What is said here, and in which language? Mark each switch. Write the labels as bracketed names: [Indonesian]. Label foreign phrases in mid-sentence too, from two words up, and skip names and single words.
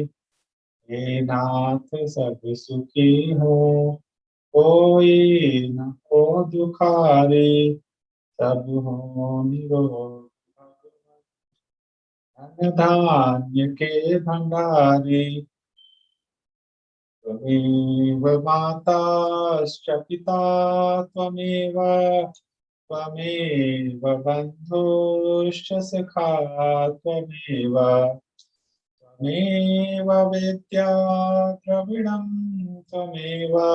[Hindi] हे नाथ सब सुखी हो, कोई न हो दुखारी। सब हो निरोग, धन धान्य के भंडारी। [Sanskrit] त्वमेव माताश्च पिता त्वमेव, त्वमेव बन्धुश्च सखा त्वमेव, त्वमेव वेद्या द्रविणं त्वमेव,